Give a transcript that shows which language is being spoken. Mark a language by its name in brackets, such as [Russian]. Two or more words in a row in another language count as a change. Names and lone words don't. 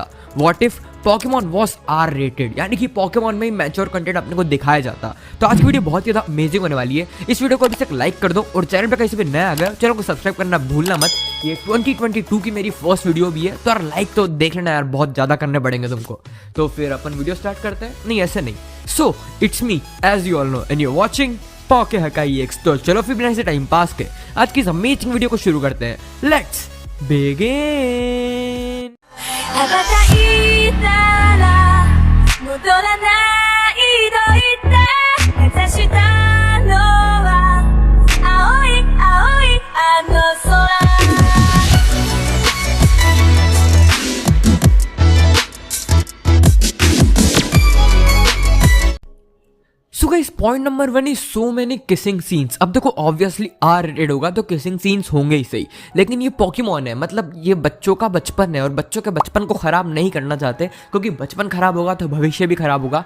[English] What if Pokémon was R rated, [Hindi] यानी कि पोकेमॉन में मैच्योर कंटेंट अपने को दिखाया जाता। तो आज की वीडियो बहुत ही ज़्यादा अमेजिंग होने वाली है। इस वीडियो को अभी तक लाइक कर दो, और चैनल पे कहीं से भी नया आ गया चैनल को सब्सक्राइब करना भूलना मत। ये 2022 की मेरी [English] first video [Hindi] भी है, तो यार लाइक तो देख लेना यार, बहुत ज़्यादा करने पड़ेंगे तुमको। तो फिर अपन वीडियो स्टार्ट करते हैं। नहीं, ऐसे नहीं। [English] So it's me as you all know and you watching Poke Hakai X. [Hindi] तो चलो फिर बिना से टाइम पास के आज की इस अमेजिंग वीडियो को शुरू करते हैं। [English] Let's begin. [Japanese] 羽ばたいたら戻らないと言って目指したのは青い青いあの空 [English] So guys, point number 1 is so many kissing scenes. [Hindi] अब देखो, ऑब्वियसली [English] R rated [Hindi] होगा तो [English] kissing scenes [Hindi] होंगे ही सही, लेकिन ये पोकेमॉन है, मतलब ये बच्चों का बचपन है, और बच्चों के बचपन को खराब नहीं करना चाहते, क्योंकि बचपन खराब होगा तो भविष्य भी खराब होगा।